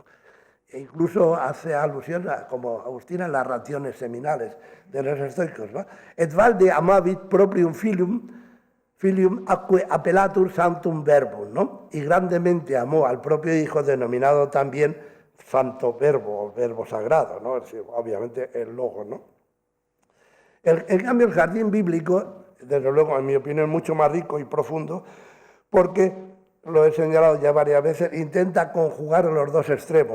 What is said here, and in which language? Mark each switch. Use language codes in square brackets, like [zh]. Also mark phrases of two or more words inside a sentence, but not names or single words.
[es] E incluso hace alusión, como Agustín, en las raciones seminales de los estoicos, ¿no? [la] «Et valde amavit proprium filium acque appellatur sanctum verbum», [es] ¿no? Y grandemente amó al propio Hijo, denominado también santo verbo, o verbo sagrado, ¿no? Es decir, obviamente el logo, ¿no? En cambio, el jardín bíblico, desde luego, en mi opinión, es mucho más rico y profundo, porque, lo he señalado ya varias veces, intenta conjugar los dos extremos.